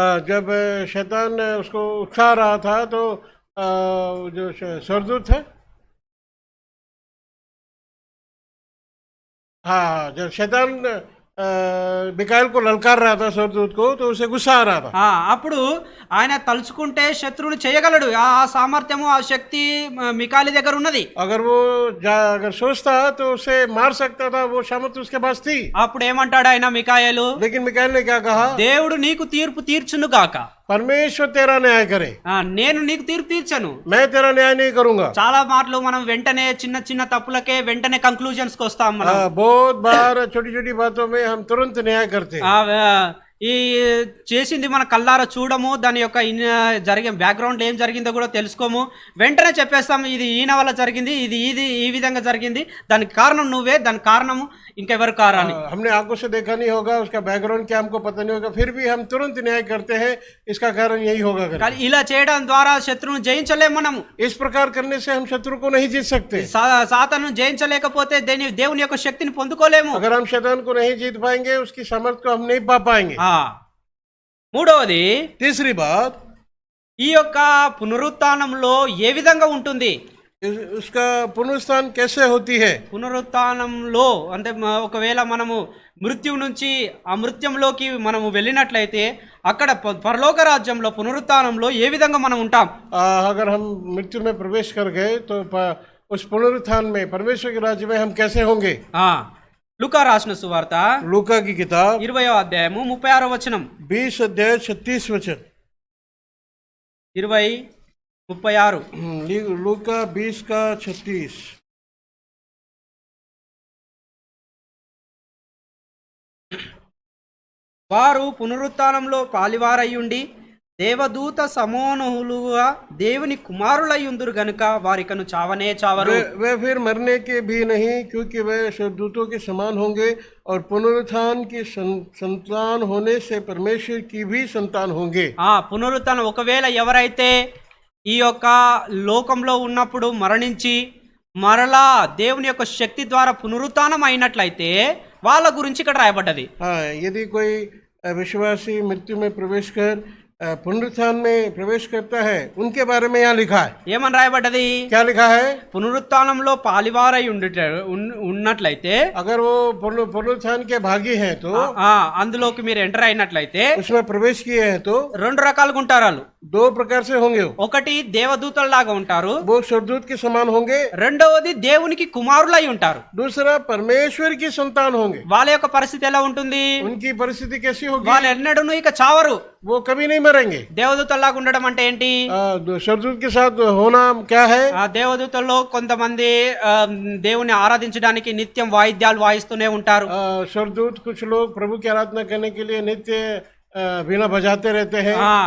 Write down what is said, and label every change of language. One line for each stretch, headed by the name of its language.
Hindi: जब शैतान उसको उठा रहा था तो जो सरदूत था जब शैतान మికాయల్ को ललकार रहा था सरदूत को तो उसे गुस्सा आ रहा था.
Telugu: అప్పుడు ఆయన తలుచుకుంటే శత్రువుని చేయగలడు. ఆ సామర్థ్యము ఆ శక్తి మికాయల్ దగ్గర ఉన్నది.
Hindi: अगर सोचता तो उसे मार सकता था. वो सामर्थ्य उसके पास थी.
Telugu: అప్పుడు ఏమంటాడు ఆయన మికాయలు?
Hindi: लेकिन मिकाएल ने क्या कहा?
Telugu: దేవుడు నీకు తీర్పు తీర్చును గాక.
Hindi: परमेश्वर तेरा न्याय करे.
Telugu: నేను నీకు తీర్పు తీర్చను.
Hindi: मैं तेरा न्याय नहीं करूंगा.
Telugu: చాలా మాటలు మనం వెంటనే చిన్న చిన్న తప్పులకే వెంటనే కంక్లూజన్స్ కి వస్తాం. మనం
Hindi: बहुत बार छोटी छोटी बातों में हम तुरंत न्याय करते हैं.
Telugu: ఈ చేసింది మన కళ్ళారా చూడము, దాని యొక్క జరిగే బ్యాక్గ్రౌండ్ ఏం జరిగిందో కూడా తెలుసుకోము, వెంటనే చెప్పేస్తాం ఇది ఈయన వల్ల జరిగింది, ఇది ఈ విధంగా జరిగింది, దానికి కారణం నువ్వే, దాని కారణము ఇంకెవరు కారణం.
Hindi: हमने आंखों से देखा नहीं होगा, उसका बैकग्राउंड क्या हमको पता नहीं होगा, फिर भी हम तुरंत न्याय करते हैं इसका कारण यही होगा.
Telugu: ఇలా చేయడం ద్వారా శత్రువును జయించలేము మనము.
Hindi: इस प्रकार करने से हम शत्रु को नहीं जीत सकते.
Telugu: సాతాను జయించలేకపోతే దేవుని యొక్క శక్తిని పొందుకోలేము.
Hindi: अगर हम शैतान को नहीं जीत पाएंगे उसकी सामर्थ्य को हम नहीं पा पाएंगे.
Telugu: మూడవది,
Hindi: तीसरी बात,
Telugu: ఈ యొక్క పునరుత్థానంలో ఏ విధంగా ఉంటుంది?
Hindi: उसका पुनरुत्थान कैसे होती है?
Telugu: పునరుత్థానంలో అంటే ఒకవేళ మనము మృత్యువు నుంచి అమృత్యంలోకి మనము వెళ్ళినట్లయితే అక్కడ పరలోక రాజ్యంలో పునరుత్థానంలో ఏ విధంగా మనం ఉంటాం?
Hindi: अगर हम मृत्यु में प्रवेश कर गए तो उस पुनरुत्थान में परमेश्वर के राज्य में हम कैसे होंगे?
Telugu: లూకా రాసిన సువార్త
Hindi: लूका की किताब
Telugu: 20వ అధ్యాయము 36వ వచనం.
Hindi: 20 अध्याय 36 वचन.
Telugu: 20:36.
Hindi: लूका 20 का 36.
Telugu: వారు పునరుత్థానంలో పాలివారయ్యుండి దేవదూత సమూహములుగా దేవుని కుమారులయ్యుందురు గనుక వారికను చావనే చావరు.
Hindi: वे फिर मरने के भी नहीं क्योंकि वे स्वर्गदूतों के समान होंगे और पुनरुत्थान की संतान होने से परमेश्वर की भी संतान होंगे.
Telugu: పునరుత్థానం ఒకవేళ ఎవరైతే ఈ యొక్క లోకంలో ఉన్నప్పుడు మరణించి మరలా దేవుని యొక్క శక్తి ద్వారా పునరుత్థానం అయినట్లయితే వాళ్ళ గురించి ఇక్కడ రాయబడ్డది.
Hindi: यदि कोई विश्वासी मृत्यु में प्रवेश कर पुनरुत्थान में प्रवेश करता है उनके बारे में यहाँ लिखा है।
Telugu: ఏమని రాయబడ్డది?
Hindi: क्या लिखा है?
Telugu: పునరుత్థానంలో పాలివారై ఉన్నట్లయితే
Hindi: अगर वो पुनरुत्थान के भागी हैं तो
Telugu: అందులోకి మీరు ఎంటర్ అయినట్లయితే
Hindi: उसमें प्रवेश किए हैं तो
Telugu: రెండు రకాలుగా ఉంటారు వాళ్ళు.
Hindi: दो प्रकार से होंगे वो।
Telugu: ఒకటి దేవదూతల్లాగా ఉంటారు,
Hindi: वो स्वर्गदूत के समान होंगे।
Telugu: రెండవది దేవునికి కుమారులై ఉంటారు.
Hindi: दूसरा परमेश्वर की संतान होंगे।
Telugu: వాళ్ళ యొక్క పరిస్థితి ఎలా ఉంటుంది?
Hindi: उनकी परिस्थिति कैसी होगी?
Telugu: వాళ్ళు ఎన్నడూను ఇక చావరు.
Hindi: वो कभी नहीं मरेंगे।
Telugu: దేవదూతల్లాగా ఉండడం అంటే ఏంటి?
Hindi: स्वर्गदूत के साथ होना क्या है?
Telugu: ఆ దేవదూతల్లో కొంతమంది దేవుని ఆరాధించడానికి నిత్యం వాయిద్యాలు వాయిస్తూనే ఉంటారు.
Hindi: स्वर्गदूत कुछ लोग प्रभु की आराधना करने के लिए नित्य वीणा बजाते रहते हैं।